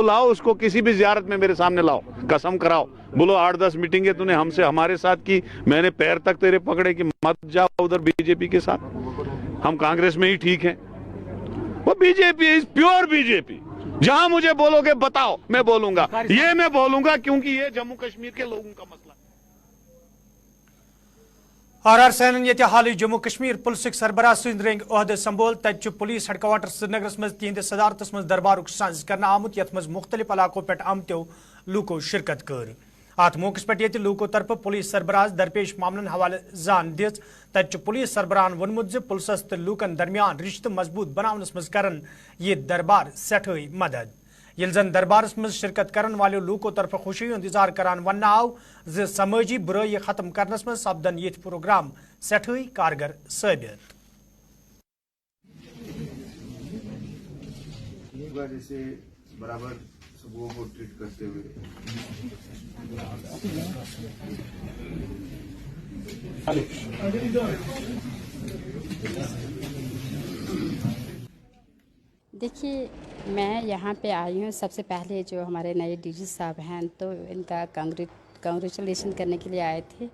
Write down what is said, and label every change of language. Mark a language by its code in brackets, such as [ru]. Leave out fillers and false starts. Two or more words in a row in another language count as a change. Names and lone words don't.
[ur] لاؤ اس کو کسی بھی زیارت میں میرے سامنے لاؤ، قسم کراؤ، بولو 8-10 میٹنگیں تو نے ہمارے ساتھ کی، میں نے پیر تک تیرے پکڑے کہ مت جاؤ ادھر بی جے پی کے ساتھ، ہم کانگریس میں ہی ٹھیک ہیں۔ وہ بی جے پی [en] is pure [ur] بی جے پی، جہاں مجھے بولو گے بتاؤ میں بولوں گا، یہ میں بولوں گا کیونکہ یہ جموں کشمیر کے لوگوں کا مسئلہ ہے۔ [ks] آر سینن یہ حالی جموں کشمیر پولیسک سربراہ سند رنگ عہدہ سنبھول، تتہ پولیس ہیڈ کوارٹر سری نگرس مز تہندس صدارتس مز دربارک ساز کرنا آمت، یت مز مختلف علاقوں پہ آمتو لوکو شرکت کر۔ ات موقع پہ یہ لوکو طرف پولیس سربراہ درپیش معاملن حوالہ زان دِژ، تتہ پولیس سربراہن وونمت زِ پولیسس تو لوکن درمیان رشتہ مضبوط بناونس مز کرن یہ دربار سٹھائی مدد۔ یل زن دربارس مز شرکت کرن والو لوکو طرف خوشی ہند اظہار کران ون آو ز سماجی برائی ختم کرنس مز سپدن یہ پروگرام سٹھے کارگر ثابت. [ur] جیسے برابر سبوں کو ٹریٹ کرتے ہوئے دیکھیے میں یہاں پہ آئی ہوں سب سے پہلے جو ہمارے نئے ڈی جی صاحب ہیں تو ان کا کانگریچولیشن کرنے کے لیے آئے تھے.